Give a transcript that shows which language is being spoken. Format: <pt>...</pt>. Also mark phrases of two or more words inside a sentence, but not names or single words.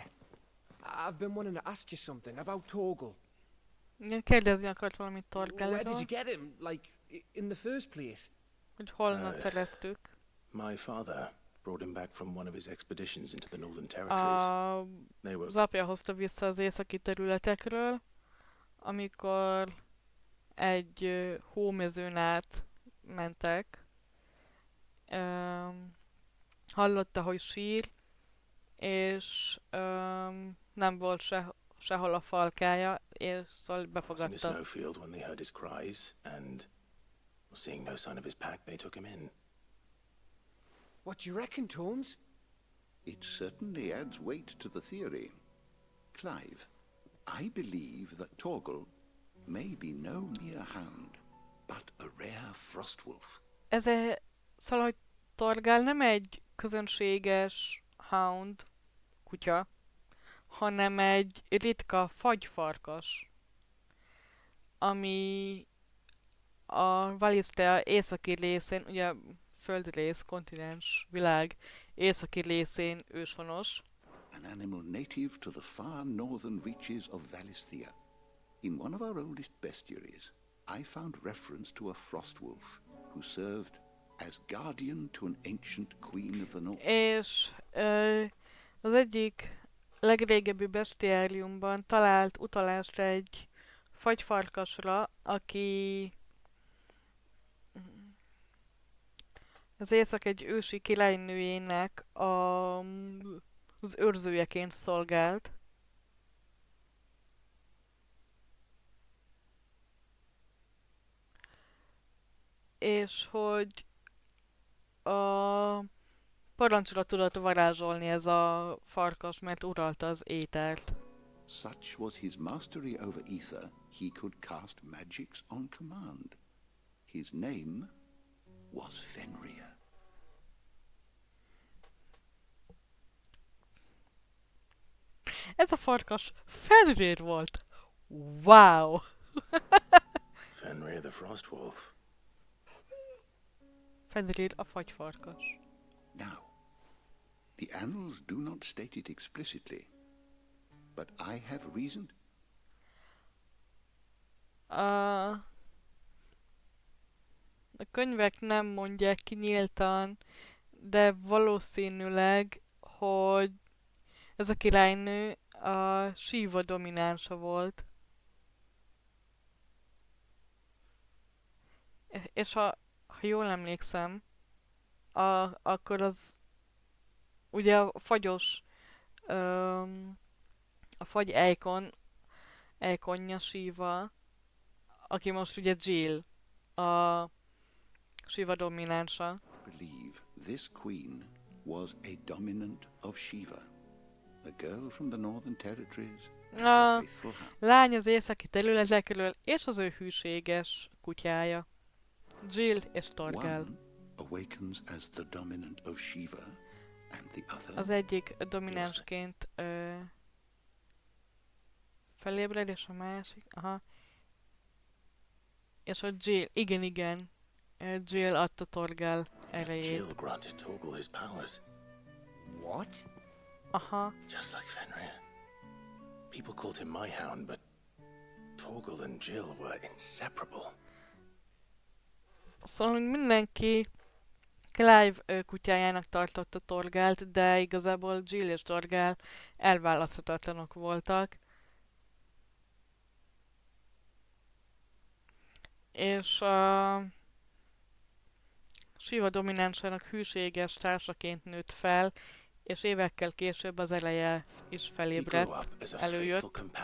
<en>I've been wanting to ask you something about Torgal.</en> <hu>Igen, kérdezni akart valamit</hu> <en>Where did you</en> <hu>Torgalról,</hu> <en>get him? Like, in the first place?</en> <hu>hogy honnan szereztük.</hu> <en>My father brought him back from one of his expeditions into the Northern Territories. They were</en> <hu>Az apja hozta vissza az északi területekről, amikor egy hómezőn át mentek. Hallotta, hogy sír, és nem volt sehol a falkája, és szóval</hu> <en>was in a</en> <hu>befogadta.</hu> <en>snowfield when they heard his cries, and seeing no sign of his pack, they took him in. What do you reckon, Torms? It certainly adds weight to the theory. Clive, I believe that Torgal may be no mere hound, but a rare frostwolf.</en> <hu>Szóval, hogy Torgal nem egy közönséges hound kutya, hanem egy ritka fagyfarkas, ami a Valistea északi részén, ugye földrész, kontinens, világ északi részén őshonos.</hu> <en>An animal native to the far northern reaches of Valisthea. In one of our oldest bestiaries, I found reference to a frostwolf who served as guardian to an ancient queen of the north.</en> <hu>És az egyik legrégebbi bestiáriumban talált utalást egy fagyfarkasra, aki az észak egy ősi királynőjének az őrzőjeként szolgált. És hogy a parancsra tudott varázsolni ez a farkas, mert uralta az étert.</hu> <en>Such was his mastery over ether, he could cast magics on command. His name was Fenrir.</en> <hu>Ez a farkas Fenrir volt!</hu> <en>Wow! Fenrir the Frostwolf.</en> <hu>Fenrir a fagyfarkas.</hu> <en>Now, the annals do not state it explicitly, but I have reasoned.</en> <hu>A könyvek nem mondják ki nyíltan, de valószínűleg, hogy ez a királynő a Shiva dominánsa volt. És ha jól emlékszem, akkor az ugye a fagyos, a fagy ejkonja Shiva, aki most ugye Jill, a Shiva dominánsa.</hu> <en>Believe this queen was a dominant of Shiva, a girl from the Northern Territories.</en> <hu>A lány az északi területekről, és az ő hűséges kutyája. Jill és Torgal. Az egyik dominánsként felébred, és a másik... Aha. És a Jill... Igen. Jill adta Torgal erejét.</hu> <en>Jill granted Torgal his powers. What? Aha. Just like Fenrir. People called him my hound, but Torgal and Jill were inseparable.</en> <hu>Szóval mindenki Clive kutyájának tartotta Torgált, de igazából Jill és Torgal elválaszthatatlanok voltak. És a Shiva dominánsának hűséges társaként nőtt fel, és évekkel később az eleje is felébredt, előjött.</hu>